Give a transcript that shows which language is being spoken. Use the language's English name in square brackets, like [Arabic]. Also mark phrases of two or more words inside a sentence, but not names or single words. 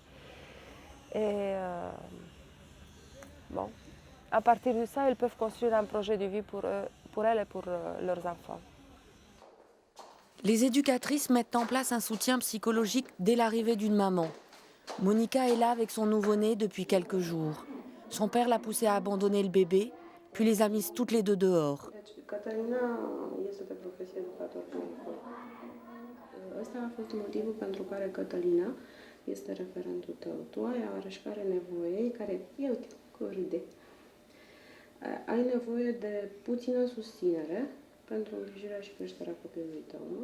[French] Et bon, à partir de ça, elles peuvent construire un projet de vie pour elles et pour leurs enfants. Les éducatrices mettent en place un soutien psychologique dès l'arrivée d'une maman. Monica est là avec son nouveau-né depuis quelques jours. Son père l'a poussée à abandonner le bébé, puis les a mises toutes les deux dehors. [Romanian] Cătălina este pe profesie educator clinic. Ăsta a fost motivul pentru care Cătălina este referentul tău. Tu ai și care nevoie, care, ia uite, că râde. Ai nevoie de puțină susținere pentru îngrijirea și creșterea copilului tău, nu?